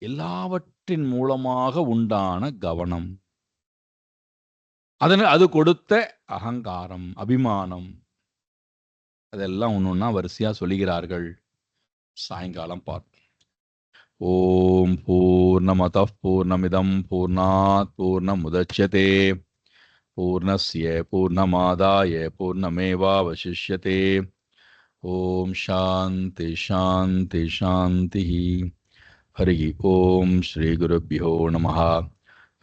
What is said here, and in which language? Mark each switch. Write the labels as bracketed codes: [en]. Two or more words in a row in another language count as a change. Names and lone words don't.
[ta] எல்லாவற்றின் மூலமாக உண்டான கவனம், அது கொடுத்த அகங்காரம், அபிமானம், அதெல்லாம் ஒன்னொன்னா வரிசையா சொல்லுகிறார்கள். சாயங்காலம் பார்ப்போம். [sa] ॐ पूर्णमदः पूर्णमिदं पूर्णात् पूर्णमुदच्यते पूर्णस्य पूर्णमादाय पूर्णमेवावशिष्यते. ॐ शान्ति शान्ति शान्ति. हरि ॐ श्री गुरुभ्यो नमः.